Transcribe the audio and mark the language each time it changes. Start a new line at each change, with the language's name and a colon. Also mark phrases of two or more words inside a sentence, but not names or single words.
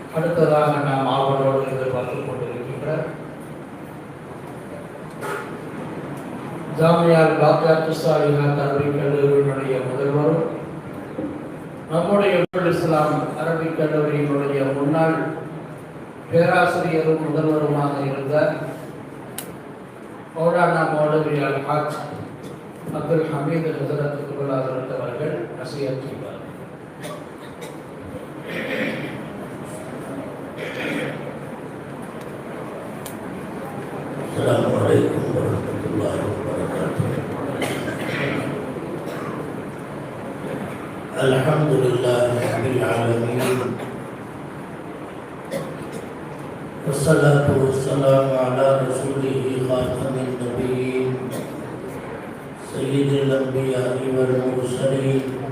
Tamil: அடுத்ததாக நாம் ஆவலோடு எதிர்பார்த்துக் கொண்டிருக்கின்ற ஜாமியால் பாக்யாத்து சாலிஹா அரபிக் கல்லூரியினுடைய முதல்வரும் நம்முடைய இஸ்லாம் அரபிக் கல்லூரியினுடைய முன்னாள் பேராசிரியரும் முதல்வருமாக இருந்த மௌலானா மௌலவி அல் ஹாஜ் அப்துல் ஹமீது ஹசரத் குபுலாதரத் அவர்கள் நசிஹத் செய்வார்.
Arabic: السلام عليكم ورحمة الله وبركاته. الحمد لله رب العالمين والصلاة والسلام على رسوله خاتم النبيين سيد الأنبياء والمرسلين